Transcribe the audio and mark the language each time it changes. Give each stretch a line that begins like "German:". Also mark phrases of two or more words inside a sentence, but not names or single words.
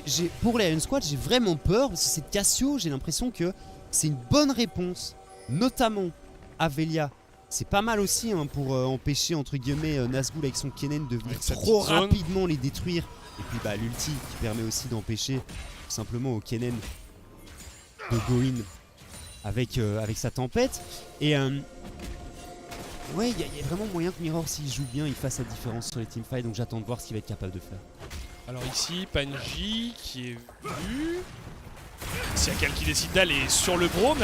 French: Pour les Iron Squad, j'ai vraiment peur parce que cette Cassio, j'ai l'impression que c'est une bonne réponse, notamment à Velia. C'est pas mal aussi pour empêcher entre guillemets Nazgûl avec son Kennen de venir trop rapidement les détruire. Et puis l'ulti qui permet aussi d'empêcher tout simplement au Kennen de
English: go in
French: avec sa tempête. Et ouais, il y a vraiment moyen que Mirror, s'il joue bien, il fasse la différence sur les teamfights. Donc j'attends de voir ce qu'il va être capable de faire. Alors ici, Panji qui est vu. Siakal qui décide d'aller sur le Braum.